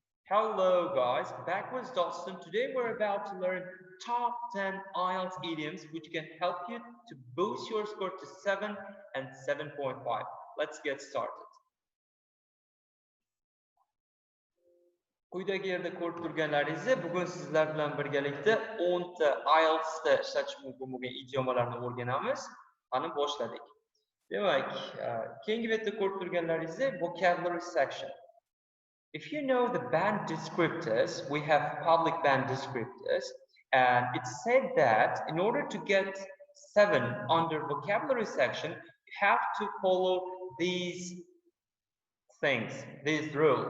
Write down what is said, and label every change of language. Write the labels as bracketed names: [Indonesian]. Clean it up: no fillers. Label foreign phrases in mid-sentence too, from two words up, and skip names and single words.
[English] Hello guys, back with Dawson. Today we're about to learn top 10 IELTS idioms which can help you to boost your score to 7 and 7.5. Let's get started. [Uzbek] Quyidagi yerda ko'rib turganlaringizdek, bugun sizlar bilan birgalikda 10 ta IELTS da ishlatish mumkin bo'lgan idiomalarni o'rganamiz. Qani boshladik. Demak, keyingi betda ko'rib turganlaringizdek [English] vocabulary section. If you know the band descriptors, we have public band descriptors, and it said that in order to get 7 under vocabulary section, you have to follow these things, these rules.